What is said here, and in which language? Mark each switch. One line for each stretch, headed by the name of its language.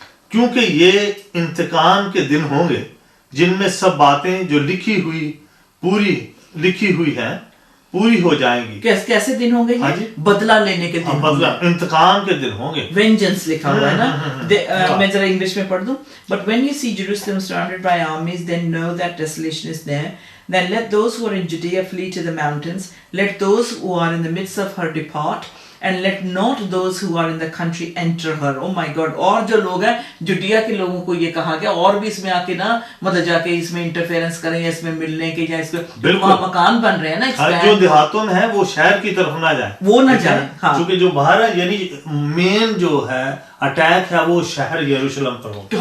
Hindi: क्योंकि ये इंतकाम के दिन होंगे जिनमें सब बातें जो पूरी लिखी हुई हैं पूरी हो जाएंगी। कैसे दिन होंगे? बदला लेने के दिन, बदला इंतकाम के दिन होंगे। वेंजेंस लिखा हुआ है ना। मैं जरा इंग्लिश में पढ़ दूं।
English: But when you see Jerusalem surrounded by armies, then know that desolation is there. Then let those who are in Judea flee to the mountains. Let those who are in the midst of her depart. And let not those who are in the country enter her. Oh my God!
Hindi: और जो लोग हैं जुडिया के लोगों को ये कहा गया, और भी इसमें आके ना मतलब जाके इसमें इंटरफेरेंस करें, या इसमें मिलने के, या इसमें वहाँ मकान बन रहे हैं ना, जो देहातों में है वो शहर की तरफ ना जाए, वो ना जाए। हाँ। क्योंकि जो बाहर है यानी मेन जो है अटैक है वो शहर यरूशलेम पर होगा।